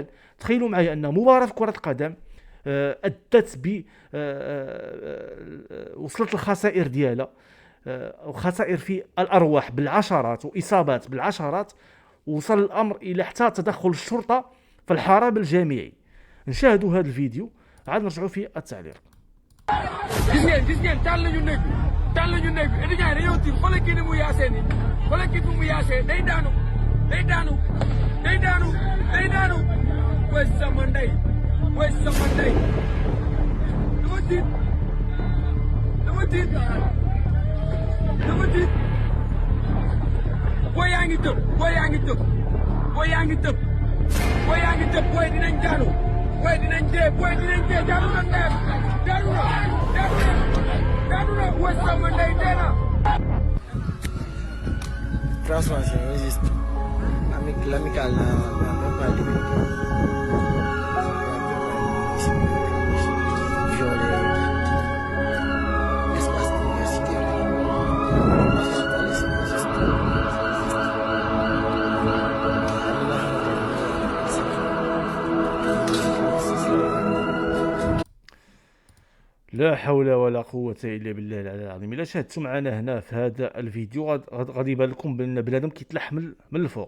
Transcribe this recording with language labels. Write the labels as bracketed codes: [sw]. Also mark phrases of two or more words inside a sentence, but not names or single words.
[ar] تخيلوا معي أن مباراة كرة القدم أدت وصلت الخسائر ديالها، خسائر في الأرواح بالعشرات وإصابات بالعشرات، وصل الأمر إلى حتى تدخل الشرطة في الحرم الجامعي. نشاهدوا هذا الفيديو عاد نرجعوا في التعليق. [wo] gis ngeen taal nañu néeg bi étudiants yi dañoo tiit. xoolal kii ni mu yaasee nii, xoolal kii ni mu yaasee, day daanu wees sama ndey dama tiit boo yaa ngi tëb booy dinañ daanu, booy dinañ dee daanu na ndeyam, daanu na wees sama ndey dee na. [fr] Transformation existe. L'amical n'a même pas limité. Violer l'espace universitaire. [ar] لا حول ولا قوة إلا بالله العلي العظيم. إلا شاهدتوا معنا هنا في هذا الفيديو غادي يبان لكم بأن بنادم كيتلح من الفوق.